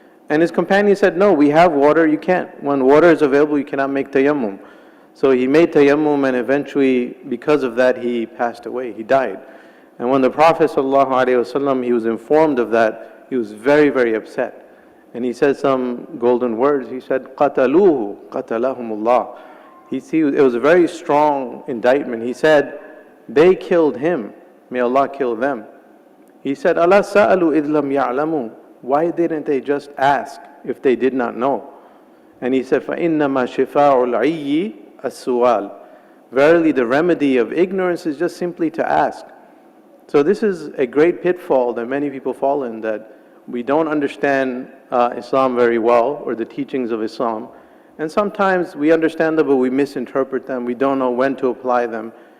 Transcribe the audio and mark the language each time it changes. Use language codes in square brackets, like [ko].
[en] And his companion said, no, we have water, you can't. When water is available, you cannot make tayammum. So he made tayammum, and eventually, because of that, he passed away, he died. And when the Prophet ﷺ, he was informed of that, he was very, very upset. And he said some golden words. He said, [ar] قَتَلُوهُ قَتَلَهُمُ اللَّهُ. [en] It was a very strong indictment. He said, they killed him, may Allah kill them. He said, [ar] أَلَا سَأَلُوا إِذْ لَمْ يَعْلَمُوا. [en] Why didn't they just ask if they did not know? And he said, [ar] فَإِنَّمَا شِفَاءُ الْعِيِّ السُّؤَالِ. [en] Verily, the remedy of ignorance is just simply to ask. So this is a great pitfall that many people fall in, that we don't understand Islam very well, or the teachings of Islam. And sometimes we understand them, but we misinterpret them. We don't know when to apply them.